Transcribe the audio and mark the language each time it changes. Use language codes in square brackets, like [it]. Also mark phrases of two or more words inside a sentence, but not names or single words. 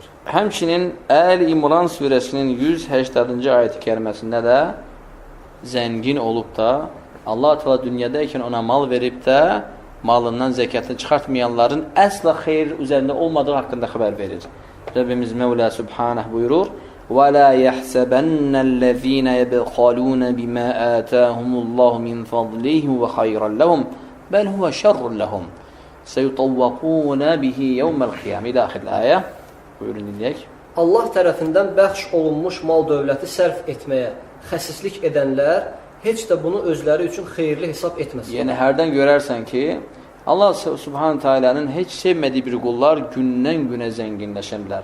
[az] Həmçinin Əl-İmran surəsinin 180-cı ayət-i kəriməsində də zəngin olub da Allah Teala dünyadaykən ona mal verib də malından zəkatını çıxartmayanların əsla xeyir üzərində olmadığı haqqında xəbər verir. Rəbbimiz Mevla Subhanəh buyurur: [ar] وَلَا يَحْسَبَنَّ الَّذ۪ينَ يَبْخَلُونَ بِمَا آتَاهُمُ اللّٰهُ مِنْ فَضْلِهِ وَخَيْرًا لَهُمْ بَلْ هُوَ شَرٌّ لَهُمْ سَيُطَوَّقُونَ بِهِ يَوْمَ الْقِيَامِ [az] İlə axir ayə. Buyurun dinləyək. Allah tərəfindən bəxş olunmuş mal dövləti sərf etməyə xəsislik edənlər heç də bunu özləri üçün xeyirli hesab etməsin. Yəni, hərdən görərsən ki, Allah Subhanahu Teala'nın heç sevmədiyi bir qullar gündən günə zənginləşənlər.